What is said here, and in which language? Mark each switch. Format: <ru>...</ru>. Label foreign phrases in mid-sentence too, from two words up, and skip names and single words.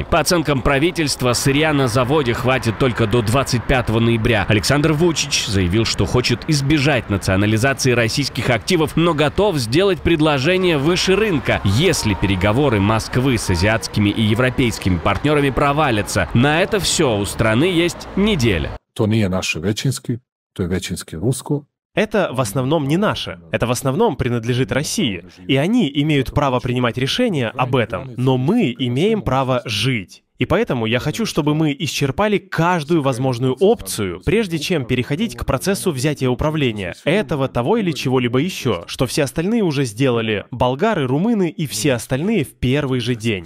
<ru>По оценкам правительства, сырья на заводе хватит только до 25 ноября. Александр Вучич заявил, что хочет избежать национализации российских активов, но готов сделать предложение выше рынка, если переговоры Москвы с азиатскими и европейскими партнерами провалятся. На это все у страны есть неделя.</ru> <sr>To nije naše većinski, to je većinski rusko.</sr> <ru>Это в основном не наше, это в основном принадлежит России, и они имеют право принимать решения об этом, но мы имеем право жить. И поэтому я хочу, чтобы мы исчерпали каждую возможную опцию, прежде чем переходить к процессу взятия управления, этого, того или чего-либо еще, что все остальные уже сделали, болгары, румыны и все остальные в первый же день.</ru>